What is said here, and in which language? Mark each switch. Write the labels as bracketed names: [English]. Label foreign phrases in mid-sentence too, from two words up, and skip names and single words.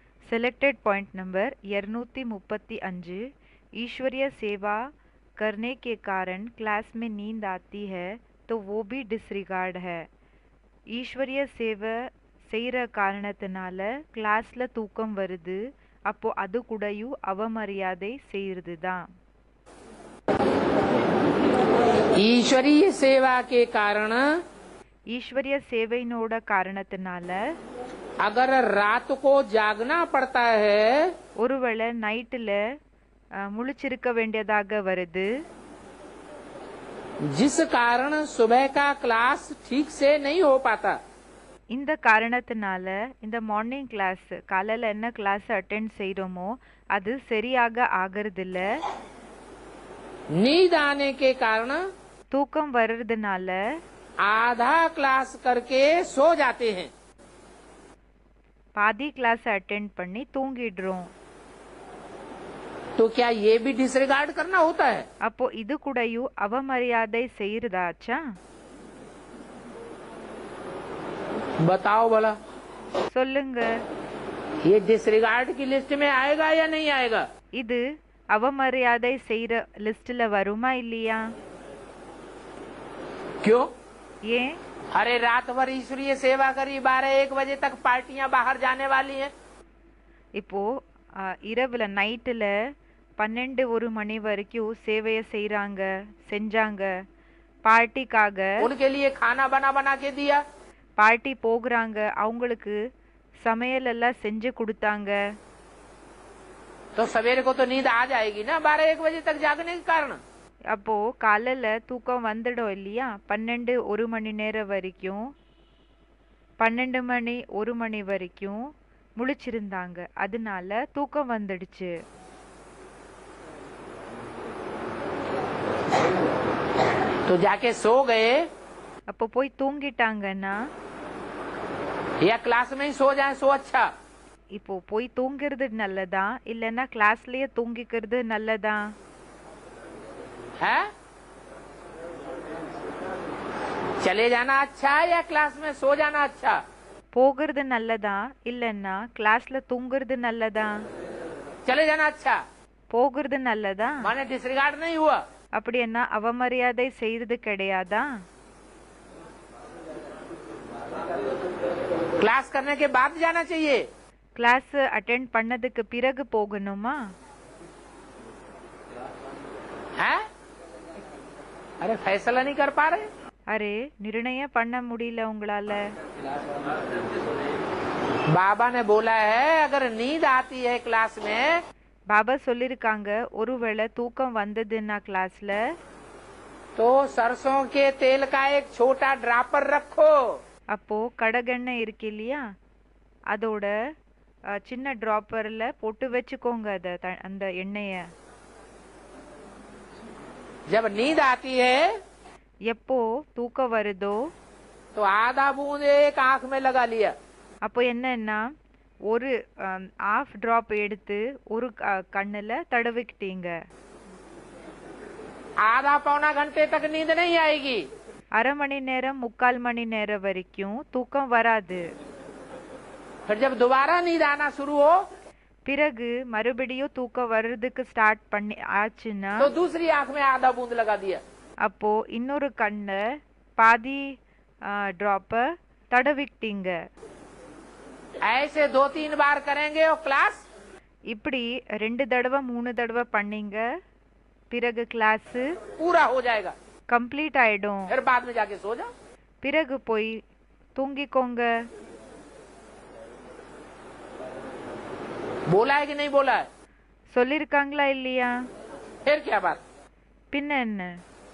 [Hindi] सिलेक्टेड पॉइंट नंबर 235। ईश्वरीय सेवा करने के कारण क्लास में नींद आती है तो वो भी डिसरिगार्ड है. [Tamil] ஈஸ்வரிய சேவை செய்கிற காரணத்தினால கிளாஸ்ல தூக்கம் வருது, அப்போ அது கூடயும் அவமரியாதை செய்யறது தான். [Hindi] ईश्वरीय सेवा के कारण [Tamil] ஈஸ்வரிய சேவையினோட காரணத்தினால [Hindi] अगर रात को जागना पड़ता है [Tamil] ஒருவேளை நைட்டில் முழிச்சிருக்க வேண்டியதாக வருது, [Hindi] जिस कारण सुबह का क्लास ठीक से नहीं हो पाता. [Tamil] இந்த காரணத்தினால இந்த [English] morning class [Tamil] காலையில் என்ன [English] class attend [Tamil] செய்கிறோமோ அது சரியாக ஆகிறதில்ல. [Hindi] नींद आने के कारण [Tamil] தூக்கம் வர்றதுனால [Hindi] आधा क्लास करके सो जाते हैं. [Tamil] பாதி [English] class attend [Tamil] பண்ணி தூங்கிடுறோம். [Hindi] तो क्या ये भी डिसरिगार्ड करना होता है? [Tamil] அப்போ இது கூடயும் அவமரியாதை செய்யறதாச்சா? [Hindi] बताओ भला, [Tamil] சொல்லுங்க, [Hindi] ये डिसरिगार्ड की लिस्ट में आएगा या नहीं आएगा? [Tamil] இது அவமரியாதை செய்யற லிஸ்ட்ல வருமா இல்லையா? [Hindi] क्यों? [Tamil] ஏன்? [Hindi] अरे रात भर ईश्वरीय सेवा करी, 12-1 बजे तक पार्टियां बाहर जाने वाली हैं. [Tamil] இப்போ இரவுல நைட்டுல 12-1 மணி வரைக்கும் சேவையை செஞ்சாங்க. பார்ட்டிக்காக [Hindi] उनके लिए खाना बना बना के दिया. [Tamil] பார்ட்டி போகிறாங்க, அவங்களுக்கு சமையல் எல்லாம் செஞ்சு கொடுத்தாங்க. [Hindi] तो सवेरे को तो नींद आ जाएगी ना 12-1 बजे तक जागने के कारण. [Tamil] அப்போ காலையில தூக்கம் வந்துடும் இல்லையா? 12-1 மணி நேரம் வரைக்கும் 12 மணி 1 மணி வரைக்கும் முழிச்சிருந்தாங்க, அதனால தூக்கம் வந்துடுச்சு. [Hindi] तो जाके सो गए [Tamil] அப்போ போய் தூங்கிட்டாங்கன்னா [Hindi] या क्लास में ही सो जाए सो अच्छा. [Tamil] இப்போ போய் தூங்கிறது நல்லதா இல்லைன்னா கிளாஸ்லயே தூங்கிக்கிறது நல்லதா? [Hindi] है? चले जाना अच्छा है या क्लास में सो जाना अच्छा? [Tamil] போகிறது நல்லதா இல்லைன்னா கிளாஸ்ல தூங்குறது நல்லதா? [Hindi] चले जाना अच्छा. [Tamil] போகிறது நல்லதா? [Hindi] माने डिसरिगार्ड नहीं हुआ. [Tamil] அப்படி என்ன அவமரியாதை செய்யறது கிடையாதா? [Hindi] क्लास करने के बाद जाना चाहिए. [English] class attend [Tamil] பண்ணதுக்கு பிறகு போகணுமா? [Hindi] है? अरे फैसला नहीं कर पा रहे. [Tamil] அரே, நிர்ணயம் பண்ண முடியல உங்களால. [Hindi] बाबा ने बोला है अगर नींद आती है क्लास में [Tamil] பாபா சொல்லிருக்காங்க, ஒருவேளை தூக்கம் வந்ததுன்னா கிளாஸ்ல [Hindi] तो सरसों के तेल का एक छोटा ड्रापर रखो. [Tamil] அப்போ கடகெண்ணெய் இருக்கு இல்லையா, அதோட சின்ன டிராப்பர்ல போட்டு வச்சுக்கோங்க அந்த எண்ணெய. [Hindi] जब नींद आती है [Tamil] எப்போ தூக்கம் வருதோ [Hindi] तो आधा बूंद एक आंख में लगा लिया. [Tamil] அப்போ என்னன்னா ஒரு [English] half drop [Tamil] எடுத்து ஒரு கண்ணுல தடவிக்கிட்டீங்க. [Hindi] आधा पौना घंटे तक नींद नहीं आएगी. [Tamil] அரை மணி நேரம் 3/4 மணி நேரம் வரைக்கும் தூக்கம் வராது. [Hindi] फिर जब दोबारा नींद आना शुरू हो [Tamil] பிறகு மறுபடியும் தூக்கம் வர்றதுக்கு ஸ்டார்ட் பண்ணி ஆச்சுன்னா [Hindi] तो दूसरी आंख में आधा बूंद लगा दिया. [Tamil] அப்போ இன்னொரு கண்ண பாதி டிராப்ப தடவிக்கிட்டீங்க. [Hindi] ऐसे 2-3 बार करेंगे और क्लास [Tamil] இப்படி 2 தடவை 3 தடவை பண்ணீங்க, பிறகு கிளாஸ் [Hindi] पूरा हो जाएगा. [Tamil] கம்ப்ளீட் ஆயிடும். [Hindi] फिर बाद में जाके सो जाओ. [Tamil] பிறகு போய் தூங்கிக்கோங்க. [Hindi] बोला है कि नहीं बोला है? [Tamil] சொல்லிருக்காங்களா இல்லையா? [Hindi] फिर क्या बात? [Tamil] பின்ன என்ன?